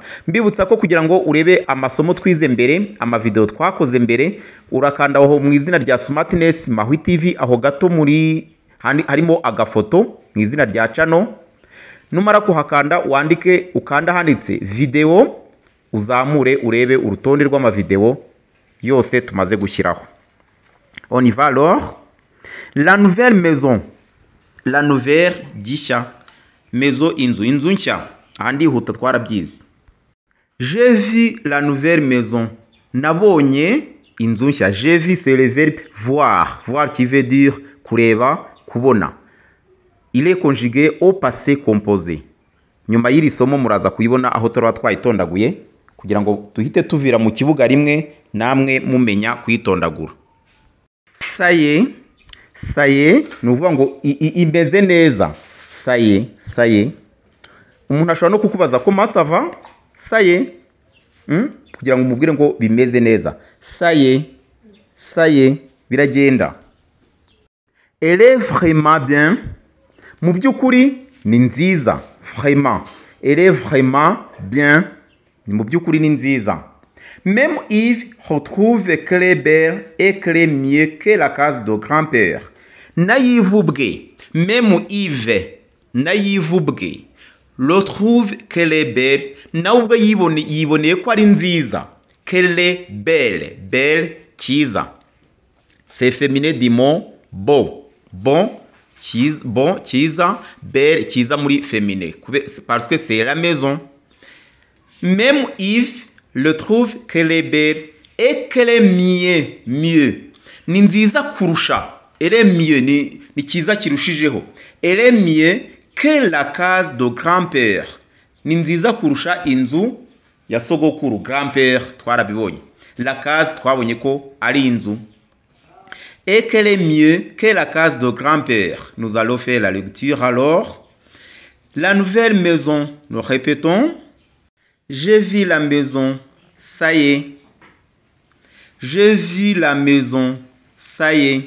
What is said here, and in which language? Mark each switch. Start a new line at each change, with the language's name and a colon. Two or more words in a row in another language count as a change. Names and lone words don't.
Kinyarwanda: Mbibutsa ko kugira ngo urebe amasomo twize mbere, amavideo twakoze mbere, urakanda aho mu izina rya Smartness Maui TV, aho gato muri harimo agafoto mu izina rya channel. Numara kuhakanda wandike, ukanda handitse video, uzamure urebe urutonde rw'amavideo yose tumaze gushyiraho.
French: On y va alors. La nouvelle maison. La nouvelle gishya. Maison
Kinyarwanda: inzu nshya. Ahandi huta twarabyize.
French: J'ai vu la nouvelle maison.
Kinyarwanda: Nabonye inzu nshya.
French: J'ai vu c'est le verbe voir. Voir qui veut dire
Kinyarwanda: kureba, kubona.
French: Il est conjugué au passé composé.
Kinyarwanda: Nyuma y'iri somo muraza kuyibona aho turaba twayitondaguye kugira ngo duhite tuvira mu kibuga rimwe namwe mumenya kuyitondagura.
French: Ça y est,
Kinyarwanda: nuvuga ngo imeze neza.
French: Ça y est.
Kinyarwanda: Umuntu ashobora no kukubaza ko masava.
French: Ça y est.
Kinyarwanda: Kugira ngo umubwire ngo bimeze neza.
French: Ça y est. Biragenda. Elle est vraiment bien.
Kinyarwanda: Mu byukuri ni nziza.
French: Vraiment. Elle est vraiment bien.
Kinyarwanda: Mu byukuri ni nziza.
French: Même Yves retrouve qu'elle est belle et qu'elle est mieux que la case de grand-père.
Kinyarwanda: Naïvubwe.
French: Même Yves.
Kinyarwanda: Naïvubwe.
French: Le trouve qu'elle est belle.
Kinyarwanda: Naubwe yiboneye ko ari nziza.
French: Qu'elle est belle. Belle, cyiza. C'est féminin du mot beau. Bon, cyiza, belle,
Kinyarwanda: cyiza muri féminin.
French: Parce que c'est la maison. Même Yves le trouve qu'elle est belle Et qu'elle est mieux.
Kinyarwanda: Ni nziza kurusha.
French: Elle est mieux.
Kinyarwanda: Ni kiza kirushijeho.
French: Elle est mieux que la case de grand-père.
Kinyarwanda: Ni nziza kurusha inzu ya sogokuru. Grand-père twarabibonye.
French: La case
Kinyarwanda: twabonye ko ari inzu.
French: Et qu'elle est mieux que la case de grand-père. Nous allons faire la lecture alors. La nouvelle maison, nous répétons. J'ai vu la maison, ça y est. J'ai vu la maison, ça y est.